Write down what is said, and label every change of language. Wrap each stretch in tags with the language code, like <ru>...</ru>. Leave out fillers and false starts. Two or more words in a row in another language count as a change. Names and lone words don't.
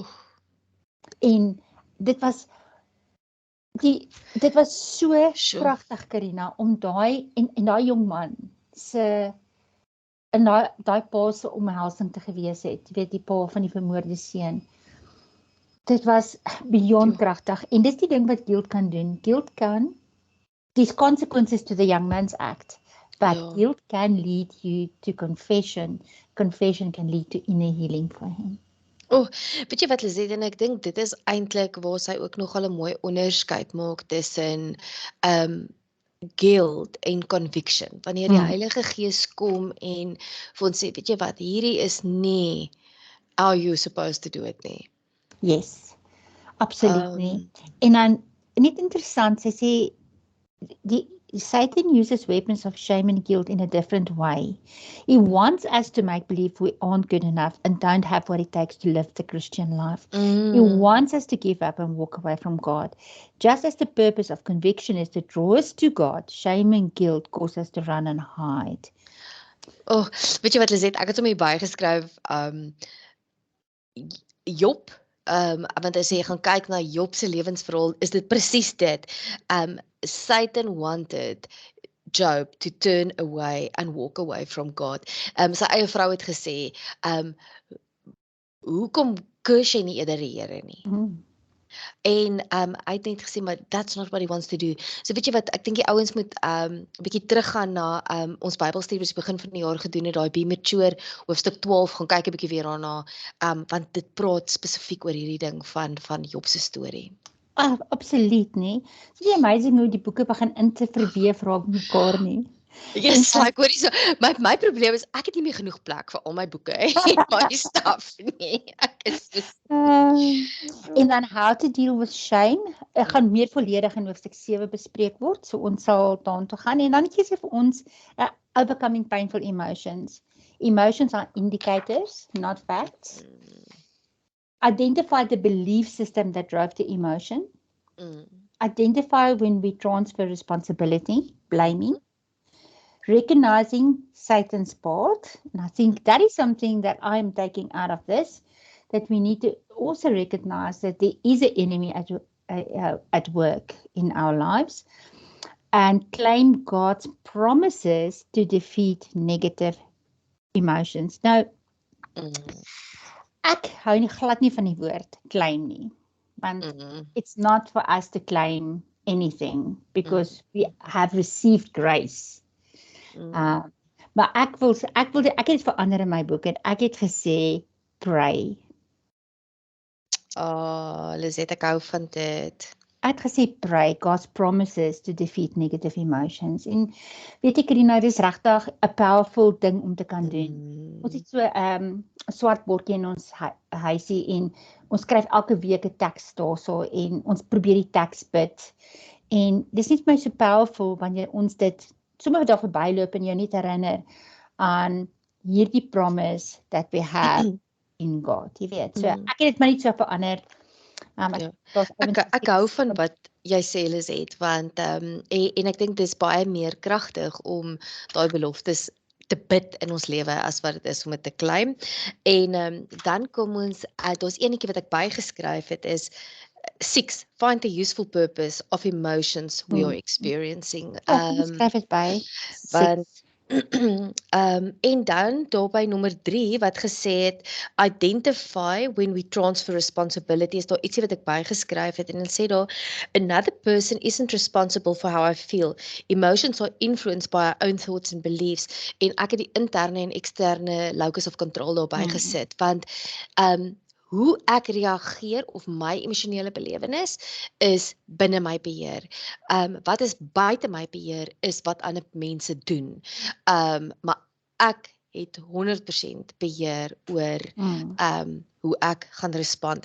<af>En dit was so Sjoe. kragtig, Karina, om daai daai jong man se in daai pa se omhelsing te gewees het. Jy weet, die pa van die vermoorde seun. Dit was beyond kragtig. En dis die ding wat guilt kan doen. Guilt kan,</af> <en>these consequences to the young man's act, but guilt can lead you to confession. Confession can lead to inner healing for him.</en> <af>Weet jy wat Lizette, en ek dink dit is eintlik waar sy ook nogal 'n mooi onderskeid maak tussen guilt en conviction. Wanneer die Heilige Gees kom en vir ons sê, weet jy wat, hierdie is nie</af> <en>how you supposed to do it</en> <af>nie.</af> <en>Yes,</en> <af>absoluut nie. En dan, net interessant, sy sê,</af> <en>Satan uses weapons of shame and guilt in a different way. He wants us to make believe we aren't good enough and don't have what it takes to live the Christian life. He wants us to give up and walk away from God. Just as the purpose of conviction is to draw us to God, shame and guilt cause us to run and hide.</en> <af>Weet jy wat Lizette, ek het hom hier bygeskryf, Job, want as jy gaan kyk na Job se lewensverhaal, is dit presies dit.</af> <en>Satan wanted Job to turn away and walk away from God.</en> <af>Sy eie vrou het gesê, hoekom kus jy nie eerder die Here nie? En hy het net gesê, maar</af> <en>that's not what he wants to do.</en> <af>So weet jy wat, ek dink die ouens moet 'n bietjie teruggaan na ons Bybelstudie wat ons begin van die jaar gedoen het, daai Be Mature hoofstuk 12, gaan kyk 'n bietjie weer daarna, want dit praat spesifiek oor hierdie ding van Job se storie. Absoluut nie.</af> <en>It's really amazing</en> <af>hoe die boeke begin in te verweef raak mekaar nie. Yes, like hoor jy so, my probleem is, ek het nie meer genoeg plek vir al my boeke en my stuff nie. Ek is En dan</af> <en>how to deal with shame,</en> <af>gaan meer volledig in hoofstuk 7 bespreek word, so ons sal daartoe gaan, en dan het jy sê vir ons,</af> <en>overcoming painful emotions. Emotions are indicators, not facts. Identify the belief system that drove the emotion. Identify when we transfer responsibility, blaming. Recognizing Satan's part, and I think that is something that I am taking out of this, that we need to also recognize that there is an enemy at work in our lives, and claim God's promises to defeat negative emotions. Now,</en> <af>ek hou nie glad nie van die woord claim nie, want</af> <en>it's not for us to claim anything, because we have received grace.</en> <af>Maar ek het verander in my boek en ek het gesê pray. Lizette, ek hou van dit. Ek het gesê</af> <en>pray, God's promises to defeat negative emotions.</en> <af>En weet jy, Karina, dit is regtig 'n powerful ding om te kan doen. Ons het so 'n swart bordjie in ons huisie en ons skryf elke week 'n teks daarso en ons probeer die teks bid. En dis net vir my so powerful wanneer ons dit sommer daar verbyloop en jou net herinner aan hierdie</af> <en>promise that we have in God,</en> <af>jy weet. So ek het dit maar net so verander. Ek hou van wat jy sê, Lizette, want en ek dink dis baie meer kragtig om daai beloftes te bid in ons lewe as wat dit is om dit te claim. En dan kom ons, daar's enetjie wat ek bygeskryf het, is 6,</af> <en>find the useful purpose of emotions we are experiencing.</en> <af>Skryf dit by. Want en dan daarby nommer 3 wat gesê het,</af> <en>identify when we transfer responsibility,</en> <af>is daar ietsie wat ek bygeskryf het, en dit sê daar,</af> <en>another person isn't responsible for how I feel. Emotions are influenced by our own thoughts and beliefs.</en> <af>En ek het die interne en eksterne</af> <en>locus of control</en> <af>daarby gesit, want hoe ek reageer of my emosionele belewenis is binne my beheer. Wat is buite my beheer is wat ander mense doen. Maar ek het 100% beheer oor hoe ek gaan respond.</af>